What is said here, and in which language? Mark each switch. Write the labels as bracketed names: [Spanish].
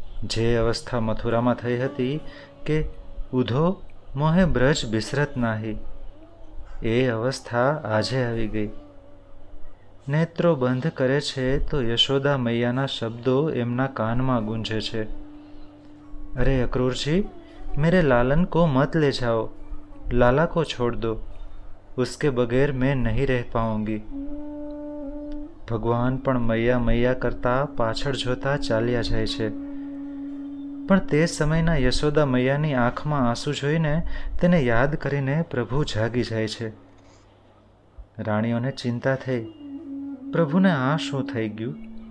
[Gujarati] જે અવસ્થા મથુરામાં થઈ હતી કે [Hindi] ઉધો મોહે બ્રજ બિસરત નાહી, [Gujarati] એ અવસ્થા આજે આવી ગઈ. નેત્રો બંધ કરે છે તો યશોદા મૈયાના શબ્દો એમના કાનમાં ગૂંજે છે. [Hindi] અરે અક્રૂરજી, मेरे लालन को मत ले जाओ, लाला को छोड़ दो, उसके बगैर मैं नहीं रह पाऊंगी. [Gujarati] ભગવાન પણ મૈયા મૈયા કરતા પાછળ જોતા ચાલ્યા જાય છે. પણ તે સમયના યશોદા મૈયાની આંખમાં આંસુ જોઈને તેને યાદ કરીને પ્રભુ જાગી જાય છે. રાણીઓને ચિંતા થઈ, પ્રભુને આ શું થઈ ગયું?